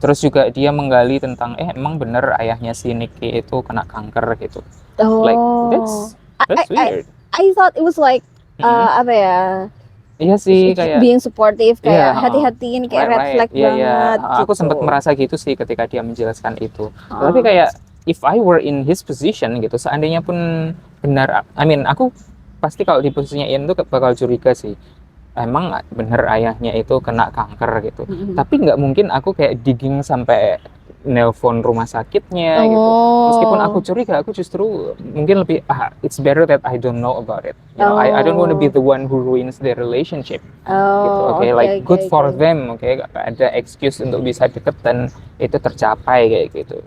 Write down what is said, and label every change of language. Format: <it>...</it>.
<id>Terus juga dia menggali tentang emang bener ayahnya si Nikki itu kena kanker gitu.</id> <en>Like that's weird. I thought it was like</en> <id>apa ya? Iya sih, kayak</id> <en>being supportive,</en> <id>kayak hati-hatiin, kayak red flag banget. Aku sempat merasa gitu sih ketika dia menjelaskan itu. Tapi kayak</id> <en>if I were in his position</en> <id>gitu, seandainya pun benar, aku pasti kalau di posisinya Ian tuh bakal curiga sih. Emang bener ayahnya itu kena kanker gitu. Tapi nggak mungkin aku kayak digging sampai nelpon rumah sakitnya gitu. Meskipun aku curiga, aku justru mungkin lebih</id> <en>it's better that I don't know about it. You know, I don't want to be the one who ruins their relationship. Gitu. Okay, good for them.</en> <id>Gak ada excuse untuk bisa deket dan itu tercapai kayak gitu.</id>